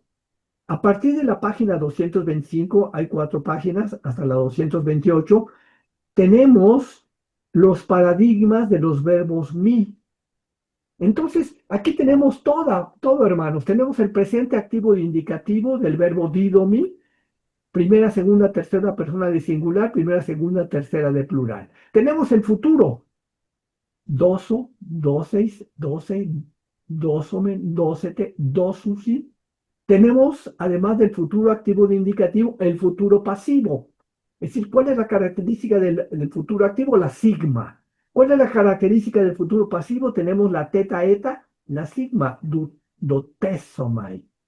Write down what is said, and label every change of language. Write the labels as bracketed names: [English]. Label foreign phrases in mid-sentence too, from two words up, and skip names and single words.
[Spanish] A partir de la página 225, hay cuatro páginas, hasta la 228, tenemos los paradigmas de los verbos mi. Entonces, aquí tenemos todo, hermanos. Tenemos el presente activo e indicativo del verbo didomi, primera, segunda, tercera persona de singular, primera, segunda, tercera de plural. Tenemos el futuro, [Greek] δώσω, δώσεις, δώσει, δώσομεν, δώσετε, δώσουσι. [Spanish] Tenemos, además del futuro activo de indicativo, el futuro pasivo. Es decir, ¿cuál es la característica del futuro activo? La sigma. ¿Cuál es la característica del futuro pasivo? Tenemos la teta eta, la sigma, dotesomai.